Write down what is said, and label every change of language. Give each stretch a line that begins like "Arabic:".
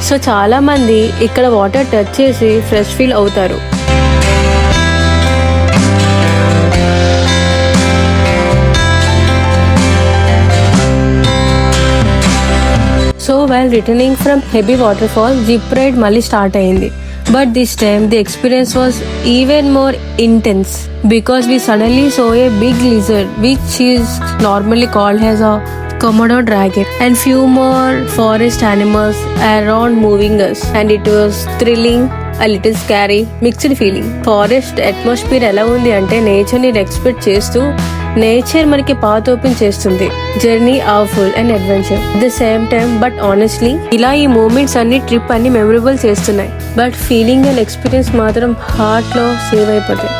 Telugu: So చాలా మంది ఇక్కడ వాటర్ టచ్ చేసి ఫ్రెష్ ఫీల్ అవుతారు.
English: so while returning from
Telugu: Hebei water fall zip ride మళ్ళీ స్టార్ట్ అయింది.
English: But this time the experience was even more intense because we suddenly saw a big lizard which is normally called as a Komodo dragon and few more forest animals around moving us, and it was thrilling, a little scary, mixed feeling.
Telugu: Forest atmosphere ఎలా ఉంది అంటే nature ని respect చేస్తూ nature మనకి path open చేస్తుంది. Journey అవఫుల్ and adventure at the same time. But honestly ఇలా ఈ moments అన్ని ట్రిప్ అన్ని మెమరబుల్ చేస్తున్నాయి. బట్ ఫీలింగ్ అండ్ ఎక్స్పీరియన్స్ మాత్రం హార్ట్ లో సేవ్ అయిపోతాయి.